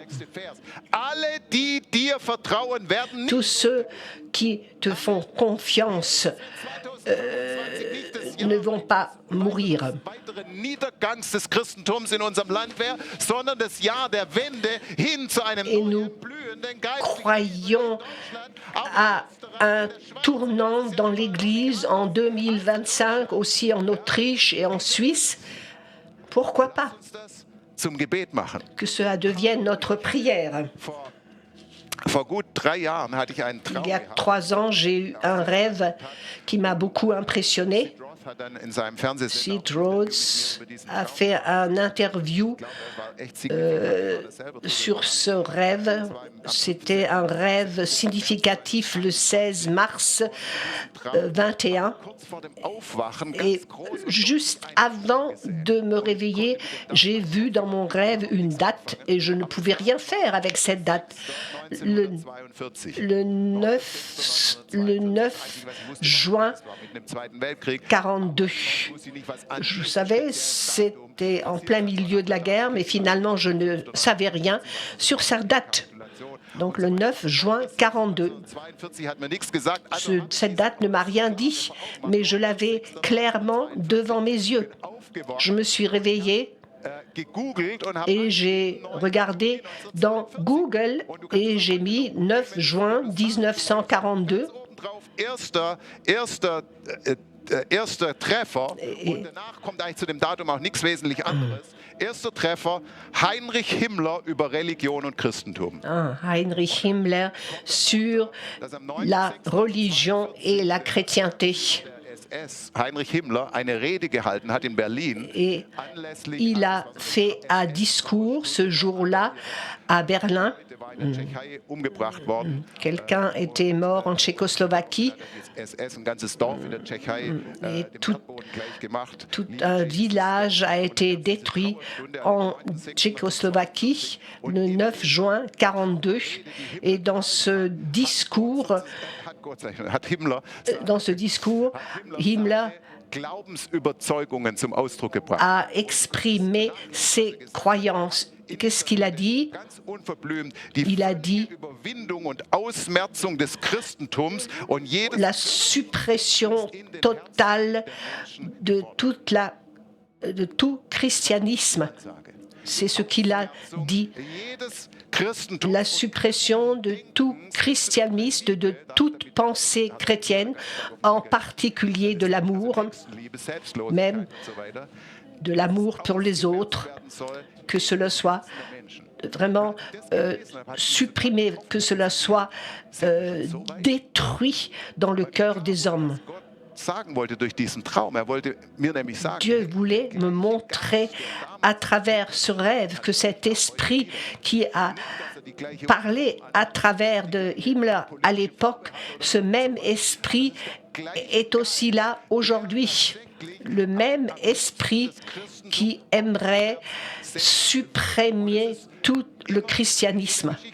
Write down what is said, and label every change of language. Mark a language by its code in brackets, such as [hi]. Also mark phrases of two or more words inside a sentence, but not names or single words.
[de] Alle, die dir vertrauen, werden nicht [fr] Tous ceux qui te font confiance ne vont pas mourir. [de] weiteren Niedergangs des Christentums in unserem Land wäre, sondern das Jahr der Wende hin zu einem [fr] Et nous [de] neuen, blühenden Geist. [fr] Croyons à un tournant dans l'Église en 2025, aussi en Autriche et en Suisse. Pourquoi pas [de] Zum Gebet machen. [fr] que cela devienne notre prière? [de] Vor gut 3 Jahren hatte ich einen Traum [fr] Il y a [de] gehabt. [fr] 3 ans, j'ai eu un rêve qui m'a beaucoup impressionné. [de] Roth hat dann in seinem Fernsehsender [fr] Sid Rhodes a fait un interview sur ce rêve. C'était un rêve significatif le 16 mars 21. [de] kurz vor dem Aufwachen [fr] Et [de] ganz groß [fr] juste avant de me réveiller, j'ai vu dans mon rêve une date et je ne pouvais rien faire avec cette date. Le 1942. le 9 juin [de] Das war mitten im Zweiten Weltkrieg. 42. Wusste nicht, was an- [fr] Je savais, c'était en plein milieu de la guerre, mais finalement, je ne savais rien sur sa date. Donc le 9 juin 42. [de] 42 hat mir nichts gesagt. Also [fr] Cette date ne m'a rien dit, mais je l'avais clairement devant mes yeux. [de] aufgewacht, [fr] Je me suis réveillée [de] gegoogelt und habe [fr] et j'ai regardé dans Google et j'ai mis 9 juin 1942. [de] obendrauf erster Treffer und danach kommt eigentlich zu dem Datum auch nichts wesentlich anderes. Erster Treffer, Heinrich Himmler über Religion und Christentum. [fr] Heinrich Himmler sur [de] Das am 9. [fr] la religion et la chrétienté. [de] SS Heinrich Himmler eine Rede gehalten hat in Berlin [fr] Et [de] anlässlich [fr] il a fait un discours ce jour-là à Berlin. [de] war in der Tschechei umgebracht worden. [fr] Quelqu'un était mort en Tchécoslovaquie. [de] Die SS, ein ganzes Dorf in der Tschechei, dem Erdboden gleich gemacht. [fr] Tout un village a été détruit en Tchécoslovaquie le 9 juin 42. Et dans ce discours, [de] Hat Himmler Himmler Glaubensüberzeugungen zum Ausdruck gebracht. [fr] a exprimé ses croyances. Qu'est-ce qu'il a dit? [de] Ganz unverblümt die [fr] Il a dit [de] Überwindung und Ausmerzung des Christentums und jedes [fr] la suppression totale de tout christianisme. C'est ce qu'il a dit. [de] jedes Christentum [fr] La suppression de tout christianisme, de toute pensée chrétienne, en particulier de l'amour, [de] Liebe, Selbstlosigkeit [fr] même [de] und so weiter, [fr] de l'amour pour les autres, [de] werden soll [fr] que cela soit vraiment supprimé, que cela soit détruit dans le cœur des hommes. [de] Gott sagen wollte durch diesen Traum. Er wollte mir nämlich sagen, [fr] Dieu voulait me montrer à travers ce rêve que cet esprit qui a parlé à travers de Himmler à l'époque, ce même esprit est aussi là aujourd'hui. Le même esprit qui aimerait supprimer tout le christianisme.